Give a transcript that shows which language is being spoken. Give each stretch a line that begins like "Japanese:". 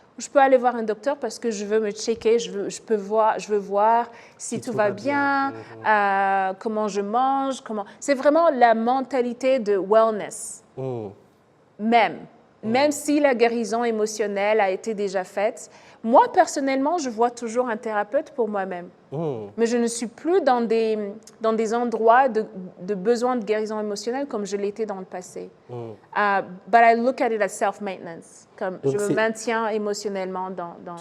French: Je peux aller voir un docteur parce que je veux me checker, je veux voir si tout va bien, comment je mange, C'est vraiment la mentalité de wellness. Même. Même si la guérison émotionnelle a été déjà faite, moi, personnellement, je vois toujours un thérapeute pour moi-même. Mais je ne suis plus dans des endroits de besoin de guérison émotionnelle comme je l'étais dans le passé.
English: But I look at it as self-maintenance.
French: Comme Donc je me maintiens émotionnellement dans...